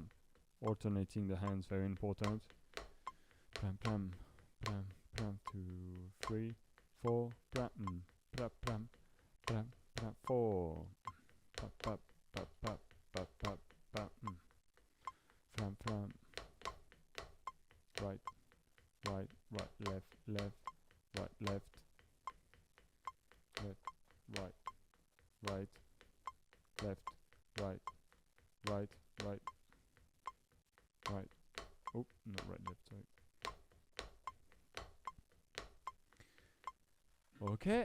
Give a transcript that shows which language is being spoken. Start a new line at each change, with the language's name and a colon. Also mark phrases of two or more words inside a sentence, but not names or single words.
English: Alternating the hands, very important. Plam, plam, plam, plam. 2, 3, 4. Plam, plam, plam. Plam, plam, 4. Pap, pap, pap, pap, pap, pap, pap. Flam, flam. Right, right, right, right, left, left, right, left, left, right, right, left, right, right, right, right. Oh, not right, left, sorry. Okay.